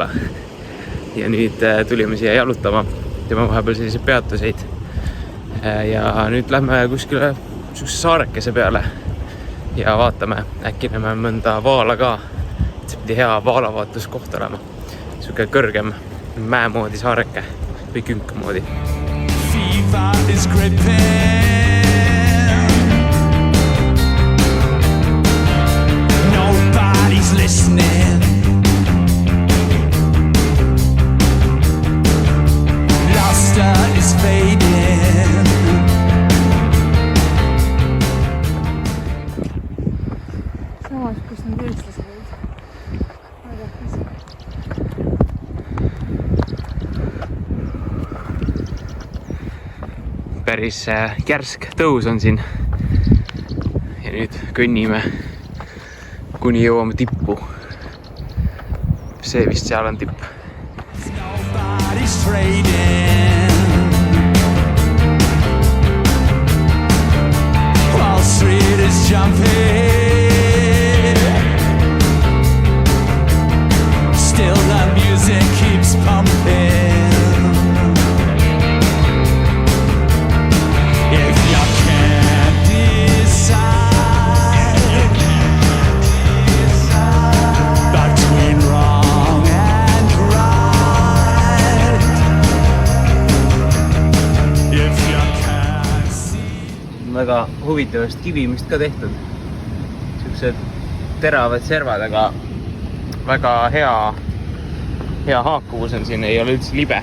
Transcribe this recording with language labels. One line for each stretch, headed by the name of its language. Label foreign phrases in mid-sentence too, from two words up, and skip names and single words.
Estonian: Ja nüüd tulime siia jalutama, teeme vahepeal selliseid peatuseid. Ja nüüd lähme kuskile saarekese peale ja vaatame, äkki näeme mõnda vaala ka. See pidi hea vaalavaatlus olema. Siuke kõrgem mäemoodi saareke või künk moodi.
English: Fever is gripping. Nobody's listening. Luster is fading.
Estonian: Samas, kus need eestlased olid? Päris järsk tõus on siin. Ja nüüd kõnnime kuni jõuame tippu. See vist seal on tipp.
English: Wall Street is jumping. Still the music keeps pumping. If you can't decide between wrong and right, if you can't see.
Estonian: Väga huvitavast kivimist ka tehtud. Siuksed teravad servad, aga väga hea haakuvus on siin, ei ole üldse libe.